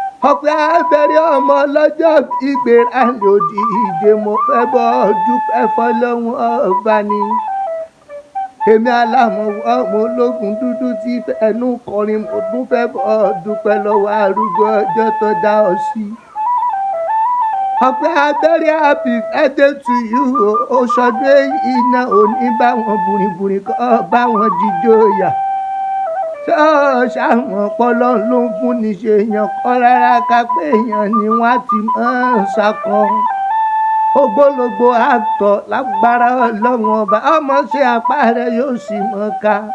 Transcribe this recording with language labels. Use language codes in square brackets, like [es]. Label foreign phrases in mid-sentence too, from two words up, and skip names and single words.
[yo] Ọ̀pẹ abẹ́rẹ́ ọmọ ọlọ́jọ́ ìgbéra lòdì ìdè, mo fẹ́ bọ́ dúpẹ́ fọlọ́run ọba ni. Èmi alámọ̀ ọmọ ológun dúdú tí fẹnu kọrin, mo tún fẹ́ bọ́ dúpẹ́ lọ́wọ́ arúgbó ọjọ́ tó dá ọ sí. Ọ̀pẹ abẹ́rẹ́, [en] happy birthday to you o. [yo] O ṣọdún èyí náà ò ní bá wọn bùrìbùrì kọ́, bá wọn jíjó yà. Ṣé o ṣàmọ̀ pọ́lọ́ ló ń fún ni ṣe èèyàn kọ́ rárá, ká pé èèyàn ni wọ́n á ti máa ń sakọ. [en] Ògbólógbò actor [yo] lágbára Ọlọ́run ọba, ọmọ ṣe apá rẹ̀ yóò sì mọ̀ ká.